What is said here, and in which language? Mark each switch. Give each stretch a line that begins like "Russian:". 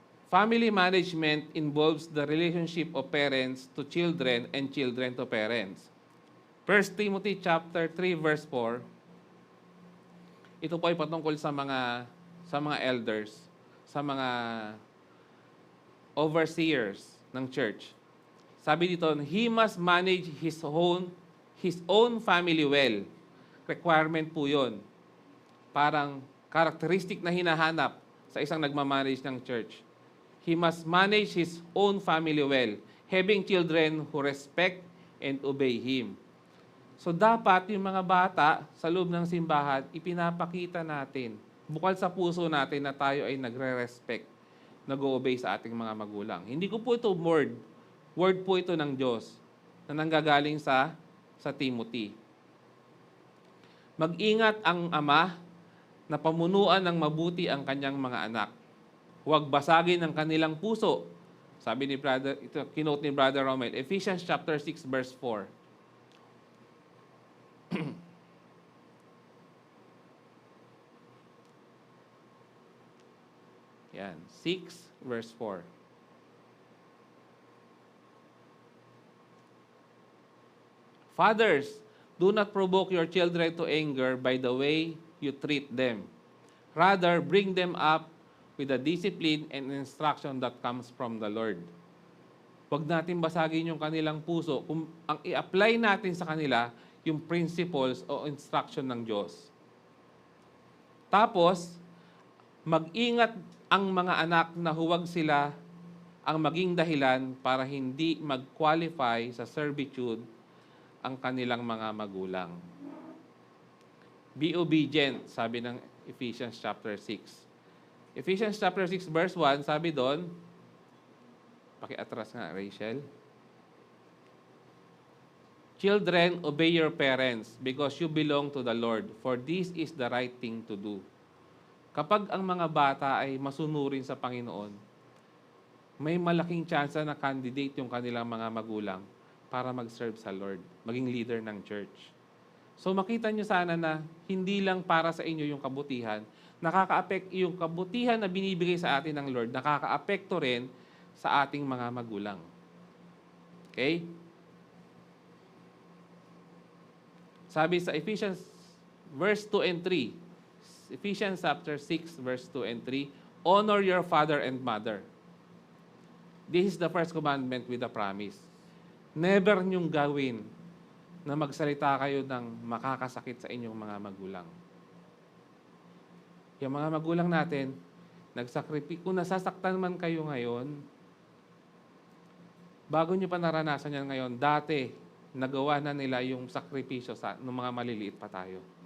English: Family management involves the relationship of parents to children and children to parents. 1 Timothy chapter 3 verse 4.
Filipino: Ito po ay patungkol sa mga elders, sa mga overseers ng church. Sabi dito,
English: he must manage his own family well.
Filipino: Requirement po 'yon. Parang characteristic na hinahanap sa isang nagmamanage ng church.
English: He must manage his own family well, having children who respect and obey him.
Filipino: So dapat yung mga bata sa loob ng simbahan, ipinapakita natin, bukal sa puso natin na tayo ay nagre-respect, nag-o-obey sa ating mga magulang. Hindi ko po ito word po ito ng Diyos na nanggagaling sa Timothy. Mag-ingat ang ama na pamunuan ng mabuti ang kanyang mga anak. Huwag basagin ang kanilang puso. Sabi ni brother, ito kinote ni Brother Romel, Ephesians chapter 6 verse 4. Yan, 6 verse 4.
English: Fathers, do not provoke your children to anger by the way you treat them. Rather, bring them up with the discipline and instruction that comes from the Lord.
Filipino: Huwag natin basagin yung kanilang puso. Kung ang i-apply natin sa kanila, yung principles o instruction ng Diyos. Tapos, mag-ingat ang mga anak na huwag sila ang maging dahilan para hindi mag-qualify sa servitude ang kanilang mga magulang.
English: Be obedient,
Filipino: sabi ng
English: Ephesians chapter 6. Ephesians chapter 6 verse 1,
Filipino: sabi doon, pakiatras nga,
English: Rachel. Children, obey your parents because you belong to the Lord, for this is the right thing to do.
Filipino: Kapag ang mga bata ay masunurin sa Panginoon, may malaking tsansa na candidate yung kanilang mga magulang para mag-serve sa Lord, maging leader ng church. So makita nyo sana na hindi lang para sa inyo yung kabutihan, yung kabutihan na binibigay sa atin ng Lord, nakaka-apekto rin sa ating mga magulang. Okay? Sabi sa
English: Ephesians verse 2 and 3, Ephesians chapter 6 verse 2 and 3, honor your father and mother. This is the first commandment with a promise.
Filipino: Never niyong gawin na magsalita kayo ng makakasakit sa inyong mga magulang. Yung mga magulang natin, kung nasasaktan man kayo ngayon, bago nyo pa naranasan yan ngayon, dati, nagawa na nila yung sakripisyo ng mga maliliit pa tayo.